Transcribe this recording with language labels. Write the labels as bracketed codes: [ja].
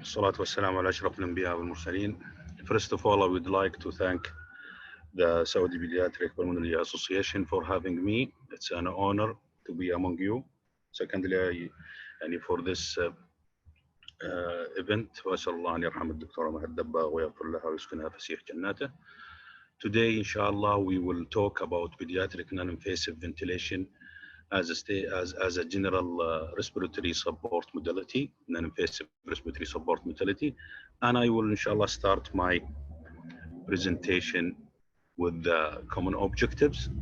[ar] الصلاة والسلام على أشرف الأنبياء والمرسلين. [en] First of all, I would like to thank the Saudi Pediatric Pulmonary Association for having me. It's an honor to be among you. Secondly, for this event, [ar] وأسأل الله أن يرحم الدكتورة مها الدباغ ويغفر لها ويسكنها فسيح جناته. [en] Today, inshallah, we will talk about pediatric non-invasive ventilation as a general respiratory support modality, non-invasive respiratory support modality. And I will, inshallah, start my presentation with the common objectives.